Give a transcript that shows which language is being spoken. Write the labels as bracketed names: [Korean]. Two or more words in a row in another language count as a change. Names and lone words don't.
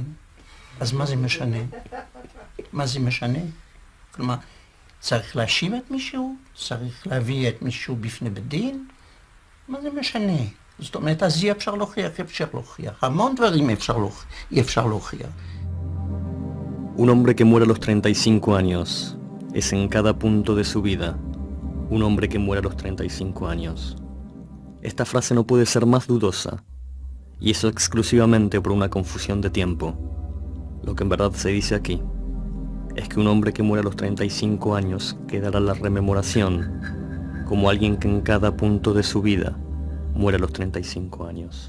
[Hebrew] אז מה זה משנה? מה זה משנה? כלומר, צריך להאשים את מישהו? צריך להביא את מישהו בפני בית דין? מה זה משנה? זאת אומרת, אז אי אפשר להוכיח, המון דברים אי אפשר להוכיח. [Spanish] Un hombre que muere a los 35 años es en cada punto de su vida un hombre que muere a los 35 años. Esta frase no puede ser más dudosa, y eso exclusivamente por una confusión de tiempo. Lo que en verdad se dice aquí es que un hombre que muere a los 35 años quedará en la rememoración como alguien que en cada punto de su vida muere a los 35 años.